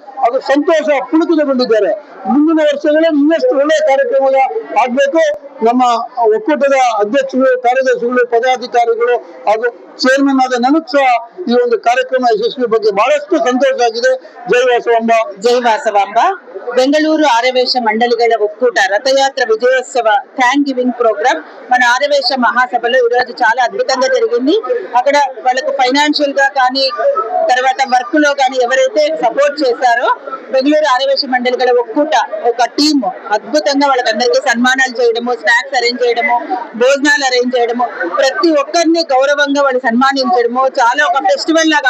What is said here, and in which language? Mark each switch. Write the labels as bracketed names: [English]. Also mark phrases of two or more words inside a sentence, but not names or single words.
[Kannada] ಅದು ಸಂತೋಷ ಪುಳಕಿತಗೊಂಡಿದ್ದಾರೆ. ಮುಂದಿನ ವರ್ಷಗಳಲ್ಲಿ ಇನ್ನಷ್ಟು ಒಳ್ಳೆಯ ಕಾರ್ಯಕ್ರಮ ಆಗ್ಬೇಕು. ನಮ್ಮ ಒಕ್ಕೂಟದ ಅಧ್ಯಕ್ಷರು, ಕಾರ್ಯದರ್ಶಿಗಳು, ಪದಾಧಿಕಾರಿಗಳು ಹಾಗೂ ಚೇರ್ಮನ್ ಆದ ನನಗೂ ಸಹ ಈ ಒಂದು ಕಾರ್ಯಕ್ರಮ ಯಶಸ್ವಿ ಬಗ್ಗೆ ಬಹಳಷ್ಟು ಸಂತೋಷ ಆಗಿದೆ. ಜೈ ವಾಸವಾಂಬ. [Telugu] జై వాసవాంబ. బెంగళూరు ఆర్యవేశ మండలిగల ఒక్కూట రథయాత్ర విజయోత్సవ [English] thank giving program [Telugu] మన ఆర్యవేశ మహాసభలో ఈ రోజు చాలా అద్భుతంగా జరిగింది. అక్కడ వాళ్ళకు ఫైనాన్షియల్ గా కానీ తర్వాత వర్క్ లో కానీ ఎవరైతే సపోర్ట్ చేశారో బెంగళూరు ఆర్యవేశ మండలిగల ఒక్కూట ఒక టీమ్ అద్భుతంగా వాళ్ళకందరికీ సన్మానాలు చేయడము, [English] snacks arrange [Telugu] చేయడము, భోజనాలు అరేంజ్ చేయడము, ప్రతి ఒక్కరిని గౌరవంగా వాళ్ళు సన్మానించడము చాలా ఒక ఫెస్టివల్ లాగా.